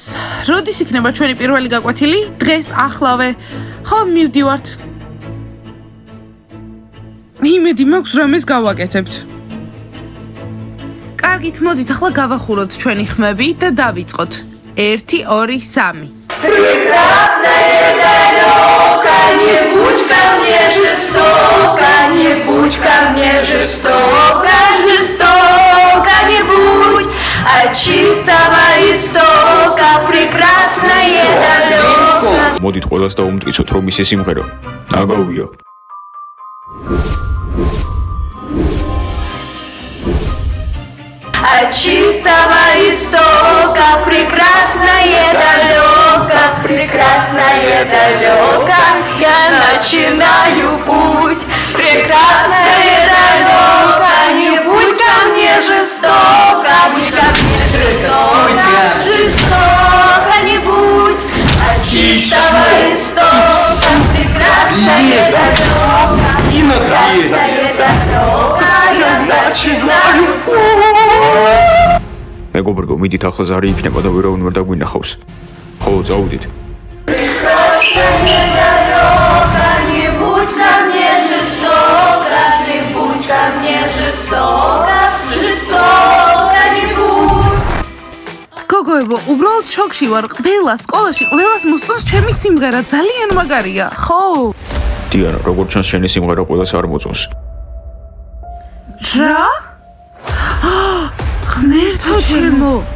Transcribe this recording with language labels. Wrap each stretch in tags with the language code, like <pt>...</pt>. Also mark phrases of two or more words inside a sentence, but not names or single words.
<ka>როდის იქნება ჩვენი პირველი გაკვეთილი? დღეს, ახლავე. ხო, მივდივართ. იმედი მაქვს, რომ ეს გავაკეთებთ. კარგით, მოდით ახლა გავახუროთ ჩვენი ხმები და დავიწყოთ. 1, 2, 3.</ka> <ru>Прекрасная далека, не будь ко мне жестоко, не будь ко мне жестоко, жестоко не будь, от чистого истока, прекрасное далека.</ru> <ka>მოდით ყველას დაუმტკიცოთ, რომ ისე სიმღერა ნაგავია.</ka> <ru>От чистого истока, прекрасное далеко, прекрасное далеко, я начинаю путь. Прекрасное далеко, не будь ко мне жестоко, будь ко мне жестоко, жестоко не будь. От чистого истока, прекрасное далеко, прекрасное далеко, я начинаю путь.</ru> <ka>მეგობრებო, მიდით ახლა ზარი იქნება და ვერავინ ვერ დაგვინახავს. ხო, წავიდით.</ka> <ru>Прекрасная далека, не будь ко мне жестоко, не будь ко мне жестоко, жестоко не будь.</ru> <ka>გოგოებო, უბრალოდ შოკში ვარ. ყველა სკოლაში ყველას მოსწონს ჩემი სიმღერა, ძალიან მაგარია, ხო? დიანა, როგორც ჩანს, შენი სიმღერა ყველას არ მოწონს. რა? ღმერთო ჩემო.</ka>